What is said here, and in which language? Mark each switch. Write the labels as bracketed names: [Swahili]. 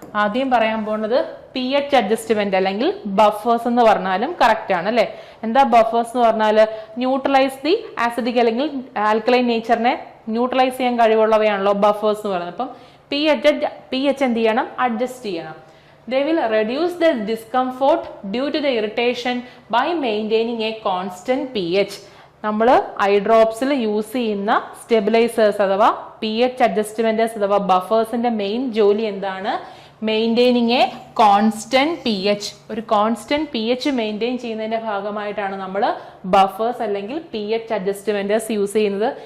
[Malayalam] ആദ്യം പറയാൻ പോകുന്നത് pH അഡ്ജസ്റ്റ്മെന്റ് അല്ലെങ്കിൽ ബഫേഴ്സ് എന്ന് പറഞ്ഞാലും കറക്റ്റ് ആണ് അല്ലെ. എന്താ ബഫേഴ്സ് എന്ന് പറഞ്ഞാൽ? [English] neutralize the acidic [Malayalam] അല്ലെങ്കിൽ ആൽക്കലൈൻ നേച്ചറിനെ ന്യൂട്രലൈസ് ചെയ്യാൻ കഴിവുള്ളവയാണല്ലോ ബഫേഴ്സ് എന്ന് പറയുന്നത്. അപ്പം pH എന്ത് ചെയ്യണം? അഡ്ജസ്റ്റ് ചെയ്യണം. [English] They will reduce the discomfort due to the irritation by maintaining a constant pH. [Malayalam] നമ്മൾ ഐ ഡ്രോപ്സിൽ യൂസ് ചെയ്യുന്ന സ്റ്റെബിലൈസേഴ്സ് അഥവാ pH അഡ്ജസ്റ്റ്മെന്റേഴ്സ് അഥവാ ബഫേഴ്സിന്റെ മെയിൻ ജോലി എന്താണ്? [English] Maintaining a constant pH. [Malayalam] ഒരു കോൺസ്റ്റന്റ് pH മെയിൻറ്റെയിൻ ചെയ്യുന്നതിന്റെ ഭാഗമായിട്ടാണ് നമ്മൾ ബഫേഴ്സ് അല്ലെങ്കിൽ pH അഡ്ജസ്റ്റ്മെന്റേഴ്സ് യൂസ് ചെയ്യുന്നത്.